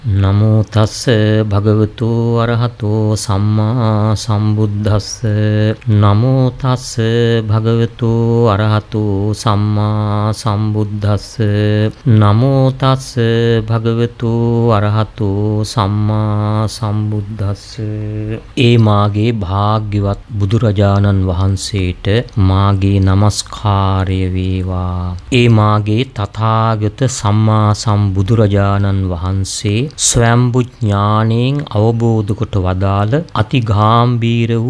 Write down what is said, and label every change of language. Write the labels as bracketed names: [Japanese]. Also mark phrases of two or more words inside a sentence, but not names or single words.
[Pali] නමෝ තස්ස භගවතු අරහතෝ සම්මා සම්බුද්දස්ස නමෝ තස්ස භගවතු අරහතෝ සම්මා සම්බුද්දස්ස නමෝ තස්ස භගවතු අරහතෝ සම්මා සම්බුද්දස්ස. [Sinhala] ඒ මාගේ භාග්‍යවත් බුදුරජාණන් වහන්සේට මාගේ නමස්කාරය වේවා. ඒ මාගේ තථාගත සම්මා සම්බුදුරජාණන් වහන්සේ ස්වයම්බු ඥාණයෙන් අවබෝධ කොට වදාළ අතිගාම්භීර වූ